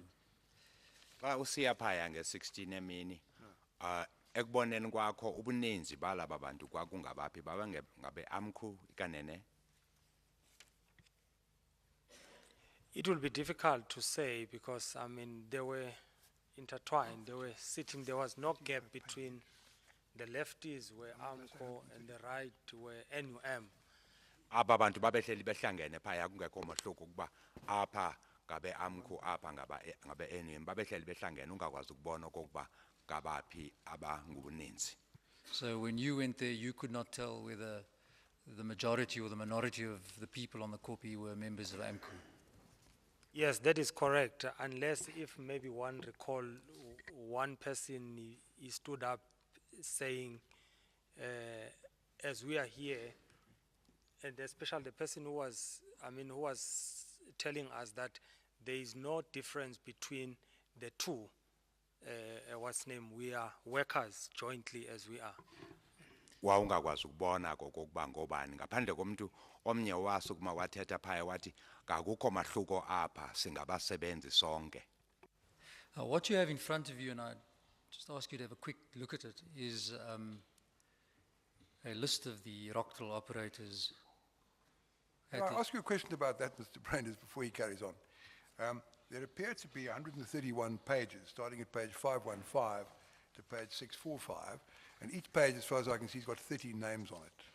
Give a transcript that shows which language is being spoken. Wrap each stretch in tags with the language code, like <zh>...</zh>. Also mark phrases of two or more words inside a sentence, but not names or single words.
<xh>Xa usiya phaya nge-16 emini, ekuboneni kwakho ubuninzi balaba bantu kwakungabaphi ngabe Amcu ikanene?</xh> <en>It will be difficult to say because, I mean, they were intertwined, they were sitting, there was no gap between the lefties were Amco and the right were NUM.</en> <xh>Aba bantu babehleli behlangene phaya kungekho mahluko kuba apha ngabe Amcu apha ngabe NUM babehleli behlangene ungakwazi ukubona okokuba ngabaphi abangubuninzi.</xh> <en>So when you went there, you could not tell whether the majority or the minority of the people on the copy were members of Amcu? Yes, that is correct, unless if maybe one recall one person, he stood up saying, as we are here, and especially the person who was, who was telling us that there is no difference between the two, we are workers jointly as we are.</en> <xh>Wawungakwazi ukubona kokuba ngobani ngaphandle komuntu omnye wasukuma wathetha phaya wathi akukho mahluko apha singabasebenzi sonke.</xh> <en>What you have in front of you, and I just ask you to have a quick look at it, is a list of the Rockdale operators. Can I ask you a question about that, Mr. Branders, before he carries on? There appear to be 131 pages, starting at page 515 to page 645, and each page, as far as I can see, has got 13 names on it.</en>